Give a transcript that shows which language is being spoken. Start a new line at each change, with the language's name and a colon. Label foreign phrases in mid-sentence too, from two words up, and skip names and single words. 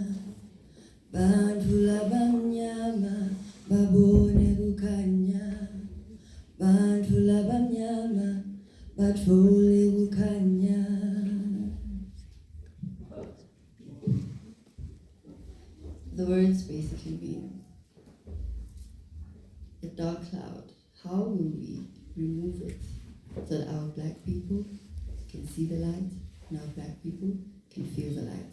Swati: Bantfu labamnyama, babone kukhanya. Bantfu labamnyama, batfole kukhanya.
English: The words basically mean the dark cloud. How will we remove it so that our black people can see the light and our black people can feel the light?